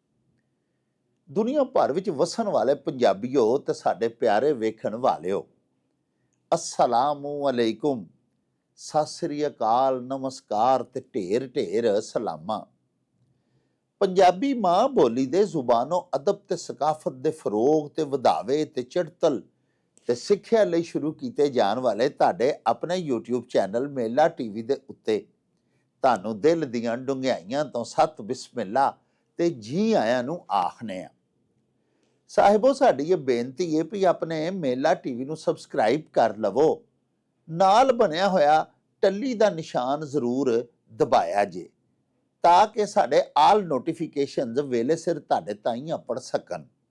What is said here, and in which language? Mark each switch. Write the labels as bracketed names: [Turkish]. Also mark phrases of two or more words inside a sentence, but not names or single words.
[Punjabi] ਦੁਨੀਆ ਭਰ ਵਿੱਚ ਵੱਸਣ ਵਾਲੇ ਪੰਜਾਬੀਆਂ ਤੇ ਸਾਡੇ ਪਿਆਰੇ ਵੇਖਣ ਵਾਲਿਓ, [Arabic] السلام عليكم, [Punjabi] ਸਤ ਸ੍ਰੀ ਅਕਾਲ, ਨਮਸਕਾਰ ਤੇ ਢੇਰ ਢੇਰ ਸਲਾਮਾਂ। ਪੰਜਾਬੀ ਮਾਂ ਬੋਲੀ ਦੇ ਜ਼ੁਬਾਨੋ ਅਦਬ ਤੇ ਸਕਾਫ਼ਤ ਦੇ ਫ਼ਰੋਗ ਤੇ ਵਧਾਵੇ ਤੇ ਚੜ੍ਹਤਲ ਤੇ सिੱਖਿਆ ਲਈ शुरू ਕੀਤੇ ਜਾਣ ਵਾਲੇ ਤੁਹਾਡੇ ਆਪਣੇ YouTube ਚੈਨਲ ਮੇਲਾ ਟੀਵੀ ਦੇ ਉੱਤੇ ਤੁਹਾਨੂੰ ਦਿਲ ਦੀਆਂ ਡੁੰਘਾਈਆਂ ਤੋਂ ਸਤ ਬਿਸਮਿਲ੍ਲਾ ਤੇ ਜੀ ਆਇਆਂ ਨੂੰ ਆਖਨੇ ਆ। ਸਾਹਿਬੋ, ਸਾਡੀ ਇਹ ਬੇਨਤੀ ਹੈ ਵੀ ਆਪਣੇ ਮੇਲਾ ਟੀਵੀ ਨੂੰ ਸਬਸਕ੍ਰਾਈਬ ਕਰ ਲਵੋ, ਨਾਲ ਬਣਿਆ ਹੋਇਆ ਟੱਲੀ ਦਾ ਨਿਸ਼ਾਨ ਜ਼ਰੂਰ ਦਬਾਇਆ ਜੇ, ਤਾਂ ਕਿ ਸਾਡੇ [English] all notifications [Punjabi] ਵੇਲੇ ਸਿਰ ਤੁਹਾਡੇ ਤਾਈਂ ਆਪੜ ਸਕਣ।